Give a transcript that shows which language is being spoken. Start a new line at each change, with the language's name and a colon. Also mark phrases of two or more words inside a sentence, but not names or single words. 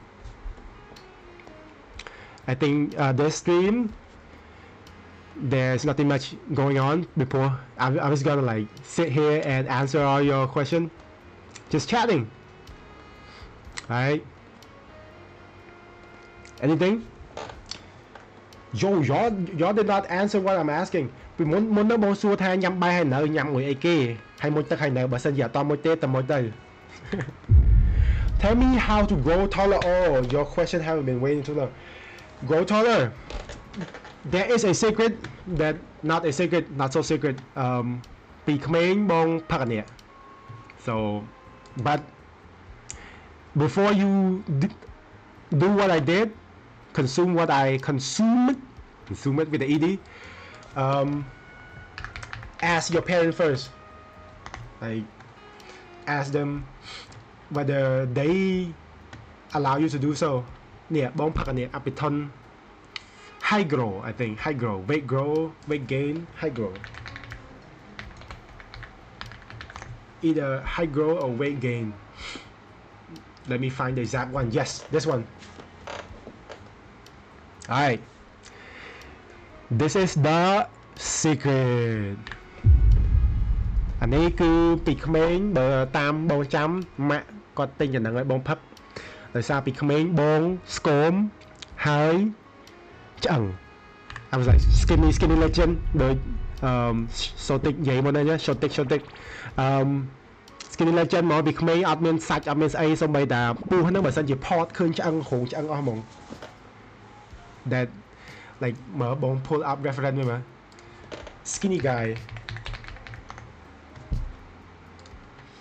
English: I think this stream there's nothing much going on before. I was gonna like sit here and answer all your questions, just chatting. Alright. Anything? Yo, y'all did not answer what I'm asking.
Khmer: ពីមុននៅបងសួរថាញ៉ាំបាយហើយនៅញ៉ាំមួយអីគេហើយមួយទឹកហើយនៅបើសិនជាអត់តមួយទេតែមួយទៅ
English: Tell me how to grow taller. Oh, your question haven't been waiting too long. Grow taller. There is a secret that not a secret, not so secret.
Khmer: ពីក្មេងបងផឹកអានេះ
English: So but before you do what I did, consume what I consume it with the ed. Ask your parents first. Like ask them whether they allow you to do so.
Khmer: នេះបងផឹកអានេះ
English: Apiton high grow I think high grow weight gain high grow either high grow or weight gain. Let me find the exact one. Yes, this one. Alright, this is the secret.
Khmer: អានេះគឺពីក្មេងបើតាមបងចាំម៉ាក់គាត់ទិញអាហ្នឹងឲ្យបងផឹកដោយសារពីក្មេងបងស្គមហើយឆ្អឹង
English: I was like skinny legend
Khmer: ដូចSotic និយាយមុនហ្នឹង Sotic
English: skinny legend
Khmer: មកពីក្មេងអត់មានសាច់អត់មានស្អីសូម្បីតែពូហ្នឹងបើសិនជាផតឃើញឆ្អឹងរោងឆ្អឹងអស់ហ្មង
English: that like
Khmer: មើលបង
English: pull up reference
Khmer: មើល
English: skinny guy